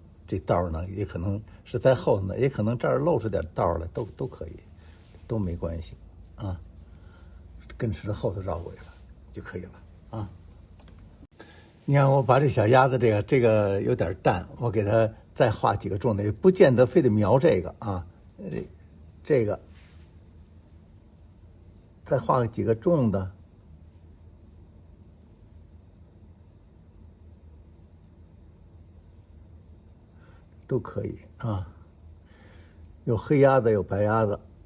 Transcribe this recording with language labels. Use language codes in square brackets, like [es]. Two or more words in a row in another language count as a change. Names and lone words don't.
[zh] 这道呢，也可能是在后头呢，也可能这儿露出点道来，都可以，都没关系啊。跟着后头绕过去了就可以了啊。你看，我把这小鸭子这个有点淡，我给它再畫幾個重的，也不見得非得描這個啊。這個再畫幾個重的。都可以啊，有黑鸭子，有白鸭子。